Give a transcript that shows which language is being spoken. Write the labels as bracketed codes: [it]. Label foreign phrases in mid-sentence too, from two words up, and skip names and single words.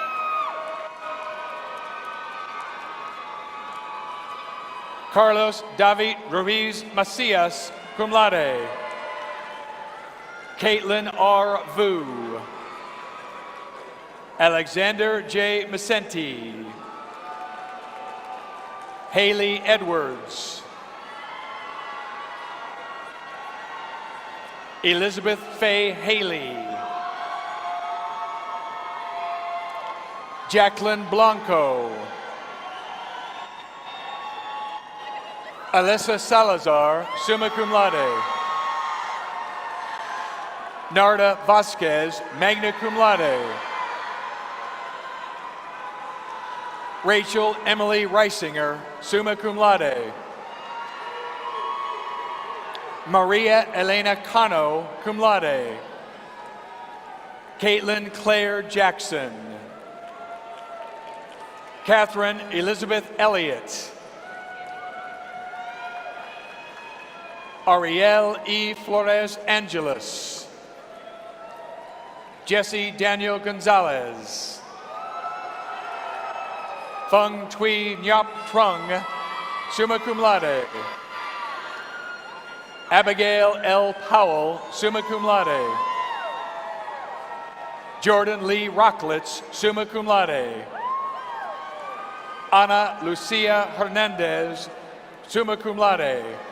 [en] Carlos David Ruiz Macias, [la] cum laude. [en] Caitlin R. Vu. Alexander J. Macenti. Haley Edwards. Elizabeth Faye Haley. Jacqueline Blanco. Alyssa Salazar, [la] summa cum laude. [en] Narda Vasquez, [la] magna cum laude. [en] Rachel Emily Reisinger, [la] summa cum laude. [en] Maria Elena Cano, [la] cum laude. [en] Caitlin Claire Jackson. Catherine Elizabeth Elliott. Ariel E. Flores Angeles. Jesse Daniel Gonzalez. Feng Tui Nyap Trung, [la] summa cum laude. [en] Abigail L. Powell, [la] summa cum laude. [en] Jordan Lee Rocklitz, [la] summa cum laude. [en] Ana Lucia Hernandez, [la] summa cum laude.